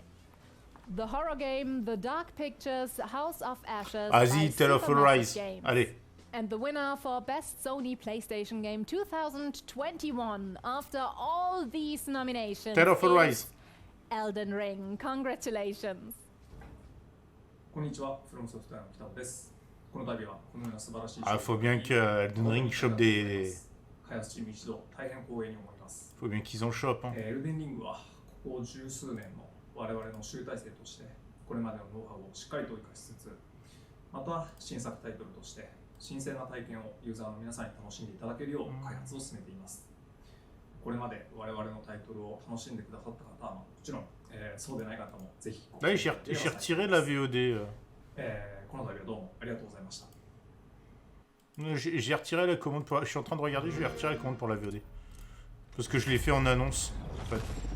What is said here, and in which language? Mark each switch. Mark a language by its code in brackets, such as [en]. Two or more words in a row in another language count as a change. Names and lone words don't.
[en] The horror game The Dark Pictures House of Ashes by [fr] Vas-y, [en] Tales of Arise. Games. [fr] Allez. [en] And the winner for Best Sony PlayStation Game 2021 after all these nominations Tales of Arise. is Elden Ring. Congratulations. [ja] こんにちは、フロムソフトウェアの北尾です。この度はこのような素晴らしい [fr] Ah, faut bien que Elden Ring chope des... [ja] 開発チーム一同大変光栄に思います。 [fr] Faut bien qu'ils en chopent, hein. [ja] エルデンリングはここ十数年の我々の集大成としてこれまでのノウハウをしっかりと生かしつつ、また新作タイトルとして新鮮な体験をユーザーの皆さんに楽しんでいただけるよう開発を進めています。これまで我々のタイトルを楽しんでくださった方はもちろん、そうでない方もぜひ。 [fr] Là, j'ai retiré la VOD. [ja] この度はどうもありがとうございました。 [fr] J'ai retiré la commande pour... Je suis en train de regarder, je vais retirer la commande pour la VOD. Parce que je l'ai fait en annonce, en fait.